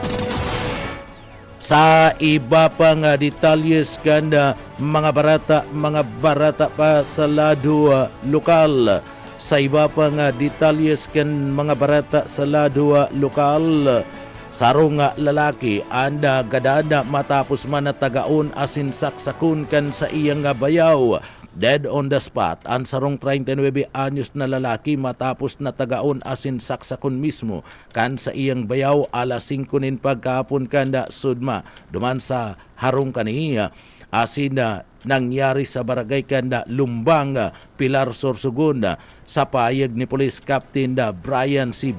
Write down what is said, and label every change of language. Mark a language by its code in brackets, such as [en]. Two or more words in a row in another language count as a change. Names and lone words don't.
[bik] Sa iba pang detalyes kan mga barata pa sa lado lokal. Sa iba pang detalyes kan mga barata sa lado lokal, sarong lalaki anda gadada matapos man na tagaon asin saksakun kan sa iyang bayaw. [en] Dead on the spot [bik] ang sarong 39 anyos na lalaki matapos na tagaon asin saksakon mismo kan sa iyang bayaw alas 5 nin pagkahapon kanda sudma duman sa harong kaniya asin nangyari sa barangay kanda Lumbang, Pilar, Sorsogon sa payag ni Police Captain Brian C.